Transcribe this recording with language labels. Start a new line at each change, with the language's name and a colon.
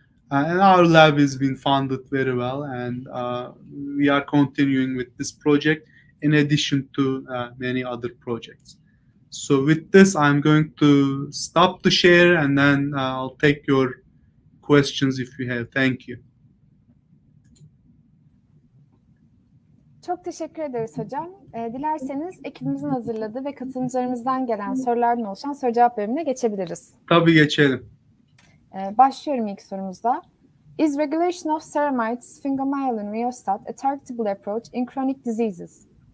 English: And our lab has been funded very well, and we are continuing with this project in addition to many other projects. So with this, I'm going to stop the share, and then I'll take your questions if you have. Thank you.
Turkish: Çok teşekkür ederiz hocam. Dilerseniz ekibimizin hazırladığı ve katılımcılarımızdan gelen sorulardan oluşan soru cevap bölümüne geçebiliriz. Tabii geçelim. Başlıyorum ilk sorumuzda.
English: Is regulation of ceramide sphingomyelin rheostat a targetable approach in chronic diseases?